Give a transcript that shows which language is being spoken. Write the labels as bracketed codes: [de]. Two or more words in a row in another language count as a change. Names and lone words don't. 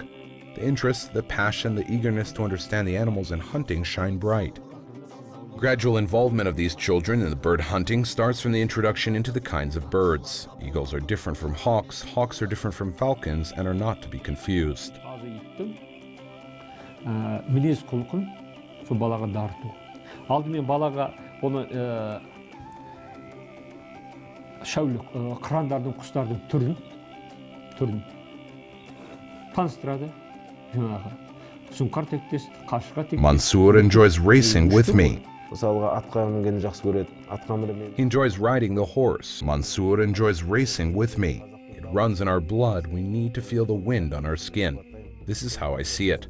[en] The interest, the passion, the eagerness to understand the animals and hunting shine bright. Gradual involvement of these children in the bird hunting starts from the introduction into the kinds of birds. Eagles are different from hawks, hawks are different from falcons, and are not to be confused. [kk] Мінез құлқын сол балаға дарыту. Алдымен балаға оны шәулік, қырандардың, құстардың түрін таныстырады. [en] Mansur enjoys racing with me. He enjoys riding the horse. Mansur enjoys racing with me. It runs in our blood. We need to feel the wind on our skin. This is how I see it.